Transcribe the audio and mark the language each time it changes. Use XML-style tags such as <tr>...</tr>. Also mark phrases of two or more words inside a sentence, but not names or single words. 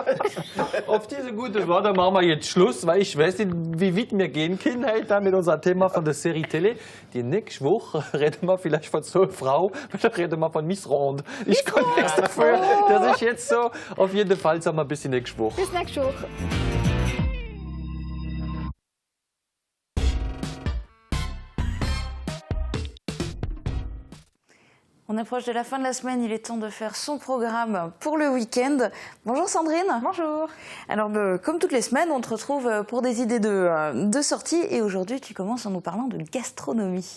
<de>Auf diese gute Worte machen wir jetzt Schluss, weil ich weiß nicht, wie weit wir gehen können heute mit unserem Thema von der Serie Tele. Die nächste Woche reden wir vielleicht von so einer Frau, dann reden wir von Miss Ronde. Ich kann nichts dafür, dass ich jetzt so, auf jeden Fall sagen wir bis die nächste Woche. Bis nächste Woche.</de> <fr>On approche de la fin de la semaine, il est temps de faire son programme pour le week-end. Bonjour Sandrine. Bonjour. Alors comme toutes les semaines, on te retrouve pour des idées de sorties et aujourd'hui tu commences en nous parlant de gastronomie.</fr>